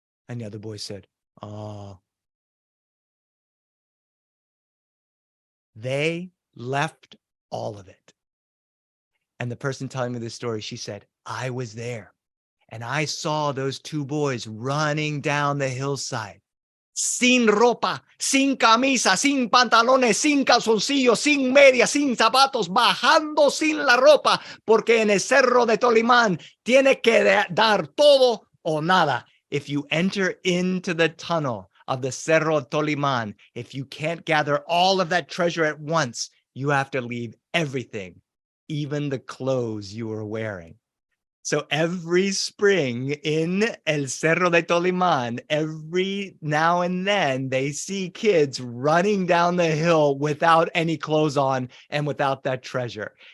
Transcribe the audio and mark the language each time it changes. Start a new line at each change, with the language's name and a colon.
English: And the other boy said, oh. They left all of it. And the person telling me this story, she said, I was there. And I saw those two boys running down the hillside.
Spanish: Sin ropa, sin camisa, sin pantalones, sin calzoncillos, sin medias, sin zapatos, bajando sin la ropa, porque en el Cerro de Tolimán tiene que dar todo o nada.
English: If you enter into the tunnel of the Cerro de Tolimán, if you can't gather all of that treasure at once, you have to leave everything, even the clothes you were wearing. So every spring in El Cerro de Tolimán, every now and then, they see kids running down the hill without any clothes on and without that treasure.